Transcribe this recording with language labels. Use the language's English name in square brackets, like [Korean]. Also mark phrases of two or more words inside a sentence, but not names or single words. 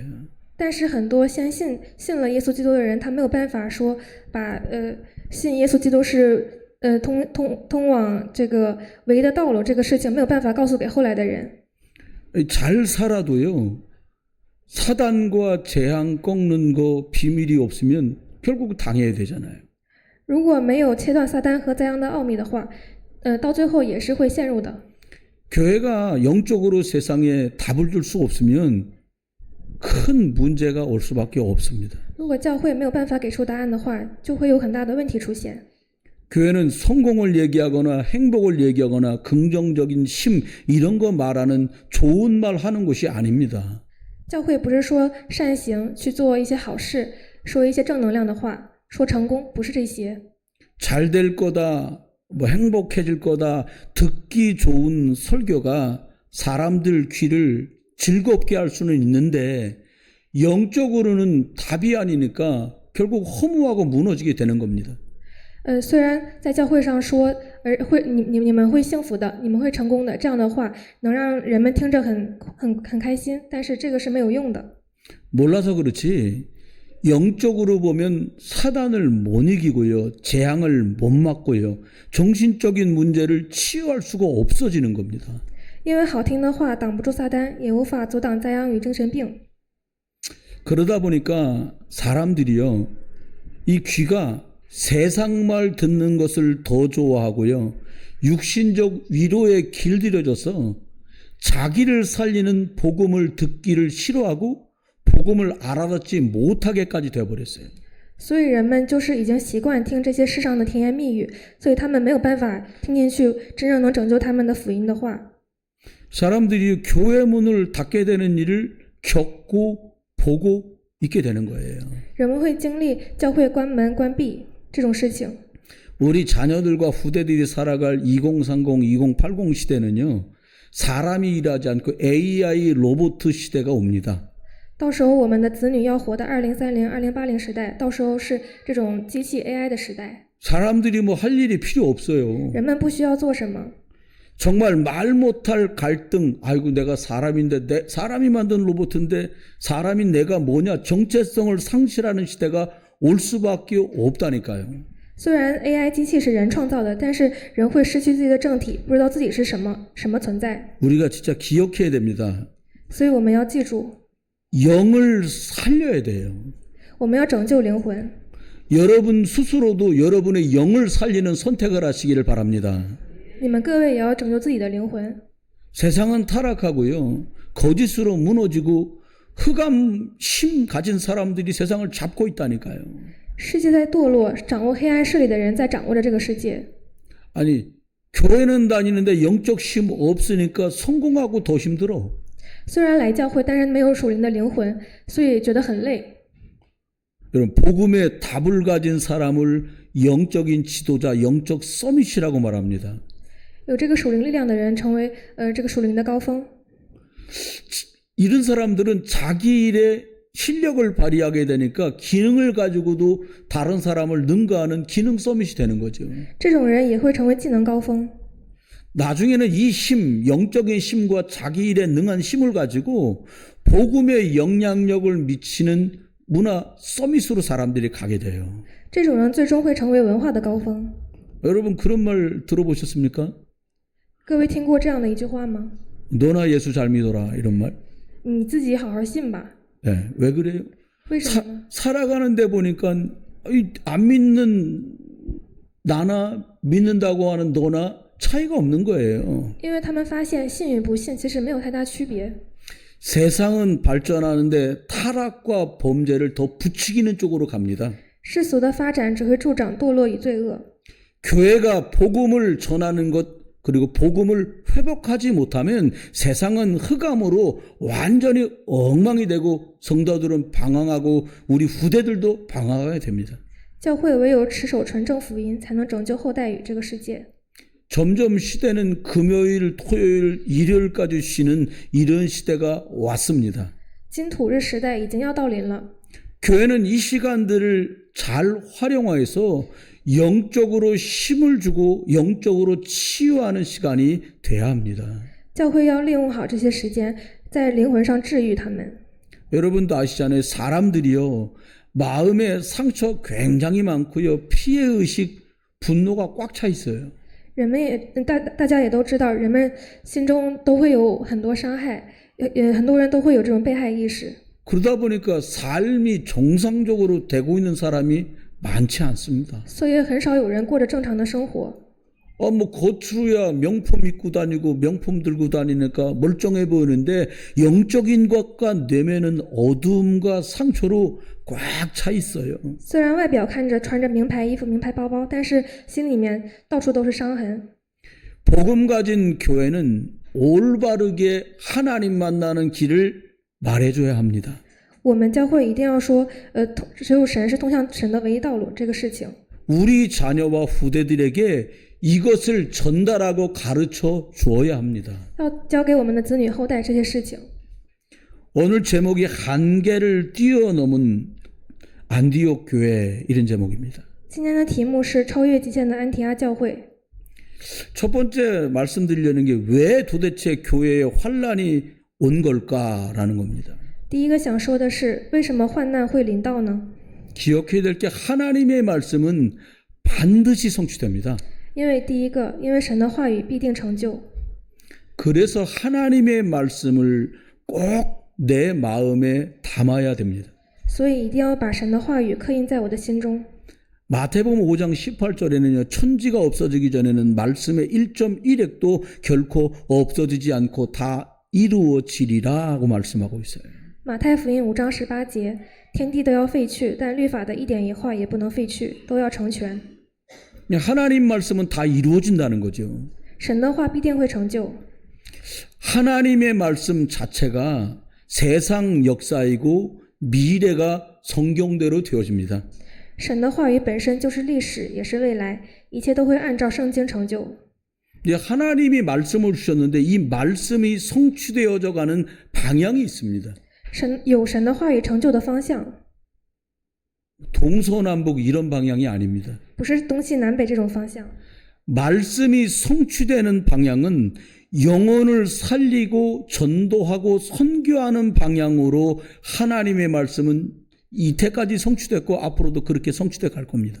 [Chinese] 但是很多信了耶稣基督的人，他没有办法说把信耶稣基督是通往这个唯一的道路这个事情没有办法告诉给后来的人。 [Korean] 잘 살아도요. 사단과 재앙 꺾는 거 비밀이 없으면 결국 당해야 되잖아요. [Chinese] 如果没有切断撒旦和灾殃的奥秘的话，到最后也是会陷入的。 [Korean] 교회가 영적으로 세상에 답을 줄 수 없으면 큰 문제가 올 수밖에 없습니다. [Chinese] 如果教会没有办法给出答案的话，就会有很大的问题出现。 [Korean] 교회는 성공을 얘기하거나 행복을 얘기하거나 긍정적인 힘 이런 거 말하는 좋은 말 하는 곳이 아닙니다. [Chinese] 教会不是说善行去做一些好事，说一些正能量的话，说成功，不是这些。 [Korean] 잘 될 거다, 뭐 행복해질 거다, 듣기 좋은 설교가 사람들 귀를 즐겁게 할 수는 있는데 영적으로는 답이 아니니까 결국 허무하고 무너지게 되는 겁니다. [Chinese] 虽然在教会上说，你们会幸福的，你们会成功的，这样的话能让人们听着很开心，但是这个是没有用的。 [Korean] 몰라서 그렇지 영적으로 보면 사단을 못 이기고요. 재앙을 못 막고요. 정신적인 문제를 치유할 수가 없어지는 겁니다. [Chinese] 因为好听的话挡不住撒旦，也无法阻挡灾殃与精神病。 [Korean] 그러다 보니까 사람들이요. 이 귀가 세상 말 듣는 것을 더 좋아하고요. 육신적 위로에 길들여져서 자기를 살리는 복음을 듣기를 싫어하고 복음을 알아듣지 못하게까지 되어버렸어요. [Chinese] 所以人们就是已经习惯听这些世上的甜言蜜语，所以他们没有办法听进去真正能拯救他们的福音的话。 [Korean] 사람들이 교회 문을 닫게 되는 일을 겪고 보고 있게 되는 거예요. [Chinese] 人们会经历教会关门关闭这种事情。 [Korean] 우리 자녀들과 후대들이 살아갈 2030, 2080 시대는요. 사람이 일하지 않고 AI 로봇 시대가 옵니다. [Chinese] 到时候我们的子女要活的2030、2080时代，到时候是这种机器 AI 的时代。 [Korean] 사람들이 뭐 할 일이 필요 없어요. [Chinese] 人们不需要做什么。 [Korean] 정말 말 못할 갈등, 아이고 내가 사람인데 사람이 만든 로봇인데 사람인 내가 뭐냐 정체성을 상실하는 시대가 올 수밖에 없다니까요. [Chinese] 虽然 AI 机器是人创造的，但是人会失去自己的正体，不知道自己是什么存在。 [Korean] 우리가 진짜 기억해야 됩니다. [Chinese] 所以我们要记住， [Korean] 영을 살려야 돼요. [Chinese] 我们要拯救灵魂。 [Korean] 여러분 스스로도 여러분의 영을 살리는 선택을 하시기를 바랍니다. [Chinese] 你们各位也要拯救自己的灵魂。 [Korean] 세상은 타락하고요. 거짓으로 무너지고 흑암 힘 가진 사람들이 세상을 잡고 있다니까요. [Chinese] 世界在堕落，掌握黑暗势力的人在掌握着这个世界。 [Korean] 아니 교회는 다니는데 영적 힘 없으니까 성공하고 더 힘들어. [Chinese] 虽然来教会，但是没有属灵的灵魂，所以觉得很累。 [Korean] 여러분 복음의 답을 가진 사람을 영적인 지도자, 영적 서밋이라고 말합니다. [Chinese] 有这个属灵力量的人成为这个属灵的高峰。 [Korean] 이런 사람들은 자기 일에 실력을 발휘하게 되니까 기능을 가지고도 다른 사람을 능가하는 기능 서밋이 되는 거죠. [Chinese] 这种人也会成为技能高峰。 [Korean] 나중에는 이 힘, 영적인 힘과 자기 일에 능한 힘을 가지고 복음의 영향력을 미치는 문화 서밋으로 사람들이 가게 돼요. [Chinese] 这种人最终会成为文化的高峰。 [Korean] 여러분 그런 말 들어보셨습니까? [Chinese] 各位听过这样的一句话吗？ [Korean] 너나 예수 잘 믿어라 이런 말. [Chinese] 你自己好好信吧。 [Korean] 네, 왜 그래요? [Chinese] 为什么呢？ [Korean] 살아가는데 보니까 안 믿는 나나 믿는다고 하는 너나 차이가 없는 거예요. [Chinese] 因为他们发现信与不信其实没有太大区别。 [Korean] 세상은 발전하는데 타락과 범죄를 더 부추기는 쪽으로 갑니다. [Chinese] 世俗的发展只会助长堕落与罪恶。 [Korean] 교회가 복음을 전하는 것 그리고 복음을 회복하지 못하면 세상은 흑암으로 완전히 엉망이 되고 성도들은 방황하고 우리 후대들도 방황하게 됩니다. [Chinese] 教会唯有持守纯正福音，才能拯救后代与这个世界。 [Korean] 점점 시대는 금요일, 토요일, 일요일까지 쉬는 이런 시대가 왔습니다. [Chinese] 金土日时代已经要到临了。 [Korean] 교회는 이 시간들을 잘 활용해서 영적으로 힘을 주고 영적으로 치유하는 시간이 돼야 합니다. [Chinese] 教会要利用好这些时间，在灵魂上治愈他们。 [Korean] 여러분도 아시잖아요. 사람들이요. 마음에 상처 굉장히 많고요. 피해의식, 분노가 꽉 차 있어요. [Chinese] 人们也大家也都知道，人们心中都会有很多伤害，很多人都会有这种被害意识。 [Korean] 그러다 보니까 삶이 정상적으로 되고 있는 사람이 많지 않습니다. [Chinese] 所以很少有人过着正常的生活。 [Korean] 뭐 겉으로야 명품 입고 다니고 명품 들고 다니니까 멀쩡해 보이는데 영적인 것과 내면은 어둠과 상처로 꽉 차 있어요. [Chinese] 虽然外表看着穿着名牌衣服、名牌包包，但是心里面到处都是伤痕。 [Korean] 복음 가진 교회는 올바르게 하나님 만나는 길을 말해줘야 합니다. [Chinese] 我们教会一定要说，只有神是通向神的唯一道路这个事情。 [Korean] 우리 자녀와 후대들에게 이것을 전달하고 가르쳐 주어야 합니다. [Chinese] 要教给我们的子女后代这些事情。 [Korean] 오늘 제목이 한계를 뛰어넘은 안디옥 교회 이런 제목입니다. [Chinese] 今天的题目是超越极限的安提阿教会。 [Korean] 첫 번째 말씀드리려는 게 왜 도대체 교회에 환란이 온 걸까라는 겁니다. [Chinese] 第一个想说的是，为什么患难会临到呢？ [Korean] 기억해야 될 게 하나님의 말씀은 반드시 성취됩니다. [Chinese] 因为第一个，因为神的话语必定成就。 [Korean] 그래서 하나님의 말씀을 꼭 내 마음에 담아야 됩니다. [Chinese] 所以一定要把神的话语刻印在我的心中。 [Korean] 마태복음 5장 18절에는요. 천지가 없어지기 전에는 말씀의 1.1핵도 결코 없어지지 않고 다 이루어지리라 하고 말씀하고 있어요. [Chinese] 马太福音5章18节，天地都要废去，但律法的一点一画也不能废去，都要成全。 [Korean] 하나님 말씀은 다 이루어진다는 거죠. [Chinese] 神的话必定会成就。 [Korean] 하나님의 말씀 자체가 세상 역사이고 미래가 성경대로 되어집니다. [Chinese] 神的话语本身就是历史，也是未来，一切都会按照圣经成就。 [Korean] 하나님이 말씀을 주셨는데 이 말씀이 성취되어져 가는 방향이 있습니다. [Chinese] 有神的话语成就的方向， [Korean] 동서남북 이런 방향이 아닙니다. [Chinese] 不是东西南北这种方向。 [Korean] 말씀이 성취되는 방향은 영혼을 살리고 전도하고 선교하는 방향으로 하나님의 말씀은 이때까지 성취됐고 앞으로도 그렇게 성취돼 갈 겁니다.